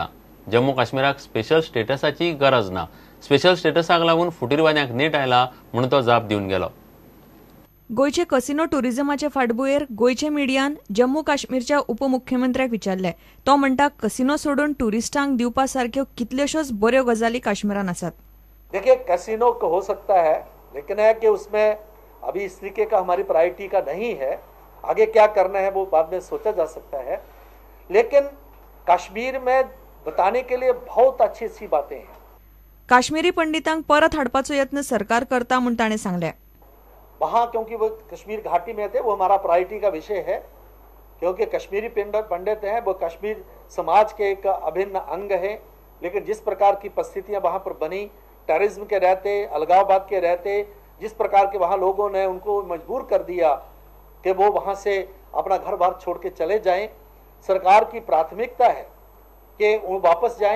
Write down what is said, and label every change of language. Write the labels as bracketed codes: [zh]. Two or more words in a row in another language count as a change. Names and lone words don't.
[kok] जम्मू काश्मीराक स्पेशल स्टेटसाची गरज ना। स्पेशल स्टेटसाक लागून फुटीरवाद्यांक नेट आयला म्हूण तो जाप दिवन गेलो। गोंयचे कसिनो टुरिझमाचे फाटभुंयेर गोंयचे मिडियान जम्मू काश्मीरच्या उपमुख्यमंत्र्याक विचारले। तो म्हणटा कसिनो सोडून टुरिस्टांक दिवपा सारख्यो कितल्योश्योच बऱ्यो गजाली काश्मीरान आसात। [hi] देखिए कैसीनो हो सकता है लेकिन है कि उसमें अभी इस तरीके का हमारी प्रायोरिटी का नहीं है। आगे क्या करना है वो बाद में सोचा जा सकता है। लेकिन कश्मीर में बताने के लिए बहुत अच्छी अच्छी बातें हैं। [kok] काश्मीरी पंडितांक परत हाडपाचो यत्न सरकार करता म्हूण ताणें सांगलें। [hi] वहाँ क्योंकि वो कश्मीर घाटी में थे वो हमारा प्रायोरिटी का विषय है क्योंकि कश्मीरी पंडित हैं वो कश्मीर समाज के एक अभिन्न अंग है। लेकिन जिस प्रकार की परिस्थितियाँ वहाँ पर बनी, टेररिज्म के रहते, अलगाववाद के रहते, जिस प्रकार के वहाँ लोगों ने उनको मजबूर कर दिया कि वो वहाँ से अपना घर बार छोड़ के चले जाएं, सरकार की प्राथमिकता है कि वो वापस जाएं।